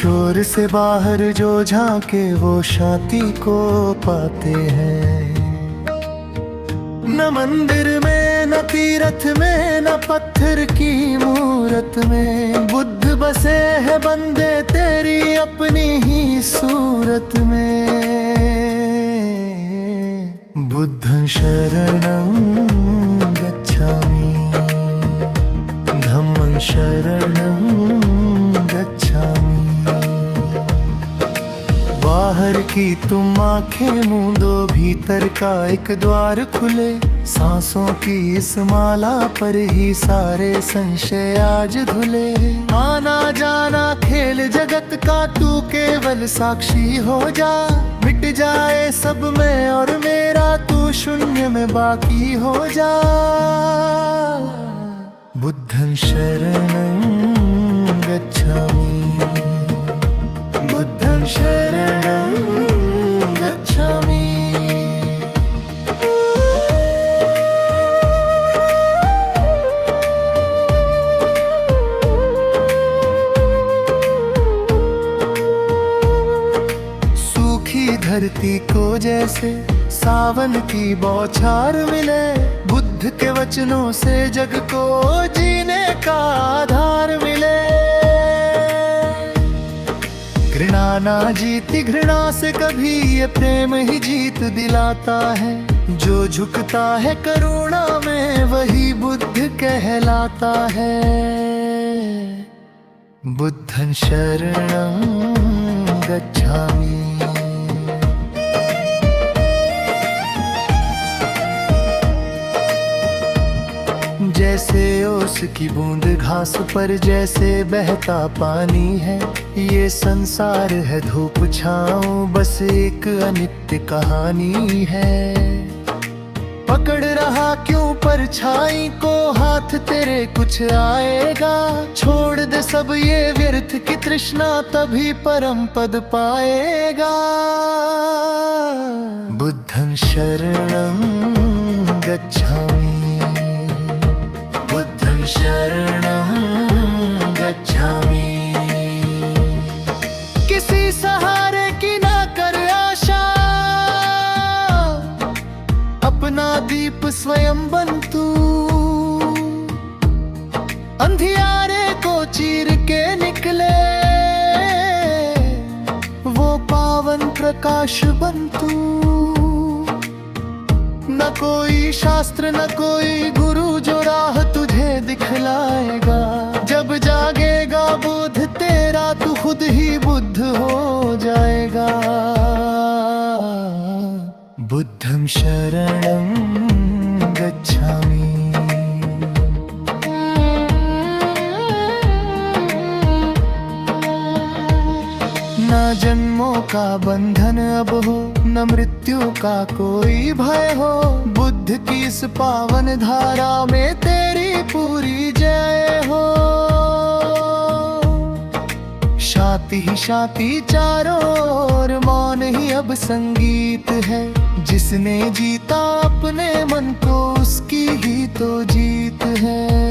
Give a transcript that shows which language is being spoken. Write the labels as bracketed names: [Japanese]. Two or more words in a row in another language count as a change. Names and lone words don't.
[Hindi] शोर से बाहर जो झांके वो शांति को पाते हैं। न मंदिर में न तीरथ में न पत्थर की मूरत में, बुद्ध बसे है बंदे तेरी अपनी ही सूरत में। [Pali] बुद्धं शरणं गच्छामि, धम्मं शरणं गच्छामि। [Hindi] बाहर की तुम आंखें मूंदो, भीतर का एक द्वार खुले। सांसों की इस माला पर ही सारे संशय आज धुले। आना जाना खेल जगत का, तू केवल साक्षी हो जा। मिट जाए सब में और मेरा, तू शून्य में बाकी हो जा। [Pali] बुद्धं शरणं गच्छामि, बुद्धं शरणं गच्छामि। [Hindi] सूखी धरती को जैसे सावन की बौछार मिले, बुद्ध के वचनों से जग को जीने का आधार मिले। घृणा ना जीती घृणा से कभी, ये प्रेम ही जीत दिलाता है। जो झुकता है करुणा में वही बुद्ध कहलाता है। [Pali] बुद्धं शरणं गच्छामि। [Hindi] जैसे ओस की बूंद घास पर, जैसे बहता पानी है। ये संसार है धूप छाँव, बस एक अनित्य कहानी है। पकड़ रहा क्यों परछाई को, हाथ तेरे कुछ आएगा। छोड़ दे सब ये व्यर्थ की तृष्णा, तभी परम पद पाएगा। [Pali] बुद्धं शरणं गच्छामि, बुद्धं शरणं गच्छामि। [Hindi] किसी सहारे की ना कर आशा, अपना दीप स्वयं बन तू। अंधियारे को चीर के निकले वो पावन प्रकाश बन तू। न कोई शास्त्र न कोई गुरु जो राह तुझे दिखलाएगा। जब जागेगा बोध तेरा, तू खुद ही बुद्ध हो जाएगा। [Pali] बुद्धं शरणं गच्छामि। [Hindi] ना जन्मों का बंधन अब हो, न मृत्यु का कोई भय हो। बुद्ध की इस पावन धारा में तेरी पूरी जय हो। शांति ही शांति चारों ओर, मौन ही अब संगीत है। जिसने जीता अपने मन को, उसकी ही तो जीत है।